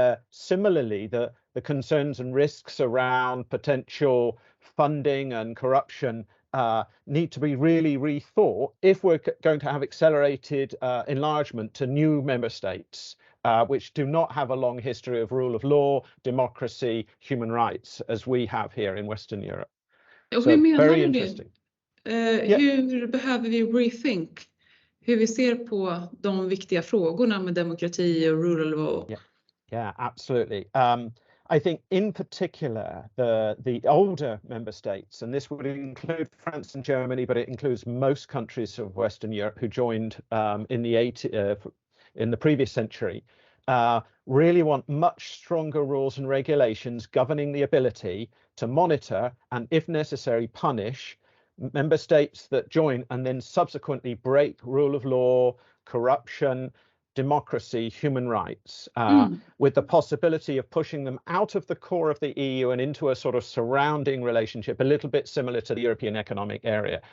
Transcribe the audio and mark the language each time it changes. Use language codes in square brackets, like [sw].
[en] Similarly, the concerns and risks around potential funding and corruption need to be really rethought if we're going to have accelerated enlargement to new member states, which do not have a long history of rule of law, democracy, human rights, as we have here in Western Europe. [sv] Och hur menar [en] very interesting. [sv] Hur behöver vi rethink? Hur vi ser på de viktiga frågorna med demokrati och rule of law? [en] Yeah, absolutely. I think in particular, the older member states, and this would include France and Germany, but it includes most countries of Western Europe who joined in the previous century, really want much stronger rules and regulations governing the ability to monitor and, if necessary, punish member states that join and then subsequently break rule of law, corruption, democracy, human rights, with the possibility of pushing them out of the core of the EU and into a sort of surrounding relationship, a little bit similar to the European Economic Area.